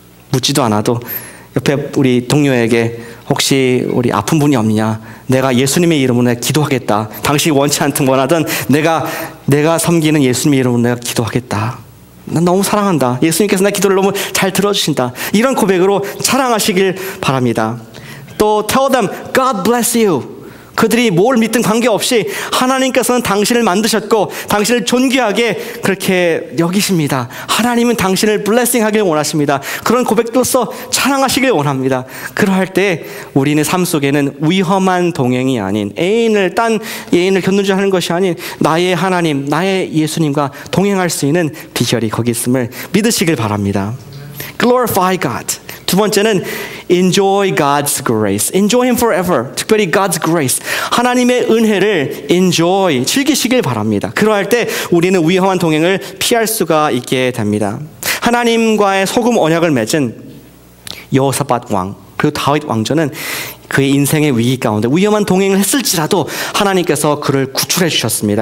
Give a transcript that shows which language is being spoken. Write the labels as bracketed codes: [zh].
[ko] 묻지도 않아도 옆에 우리 동료에게 혹시 우리 아픈 분이 없느냐, 내가 예수님의 이름으로 기도하겠다. 당신이 원치 않든 원하든 내가 섬기는 예수님의 이름으로 내가 기도하겠다. 난 너무 사랑한다. 예수님께서 내 기도를 너무 잘 들어주신다. 이런 고백으로 자랑하시길 바랍니다. [en] 또 tell them God bless you. [ko] 그들이 뭘 믿든 관계없이 하나님께서는 당신을 만드셨고 당신을 존귀하게 그렇게 여기십니다. 하나님은 당신을 블레싱하길 원하십니다. 그런 고백으로서 자랑하시길 원합니다. 그러할 때 우리는 삶 속에는 위험한 동행이 아닌 딴 애인을 견눈질하는 것이 아닌 나의 하나님, 나의 예수님과 동행할 수 있는 비결이 거기 있음을 믿으시길 바랍니다. [en] Glorify God. [ko] 두 번째는 [en] enjoy God's grace. Enjoy Him forever. [ko] 특별히 [en] God's grace. [ko] 하나님의 은혜를 enjoy, 즐기시길 바랍니다. 그러할 때 우리는 위험한 동행을 피할 수가 있게 됩니다. 하나님과의 소금 언약을 맺은 여호사밧 왕 그리고 다윗 왕조는 그의 인생의 위기 가운데 위험한 동행을 했을지라도 하나님께서 그를 구출해 주셨습니다.